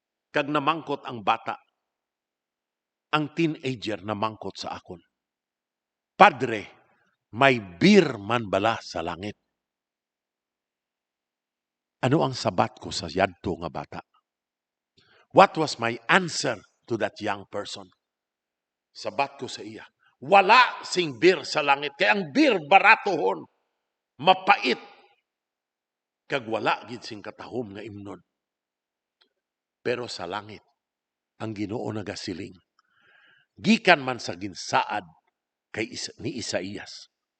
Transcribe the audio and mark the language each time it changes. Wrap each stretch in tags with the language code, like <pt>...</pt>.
<hil>Kag namangkot ang bata. Ang teenager namangkot sa akon. Padre, may beer man bala sa langit. Ano ang sabat ko sa yadto nga bata?</hil> <en>What was my answer to that young person?</en> <hil>Sabat ko sa iya, wala sing beer sa langit. Kaya ang beer baratohon, mapait, kag wala gid sing katahom nga imnon. Pero sa langit, ang Ginoo nagasiling, gikan man sa ginsaad ni Isaías.</hil>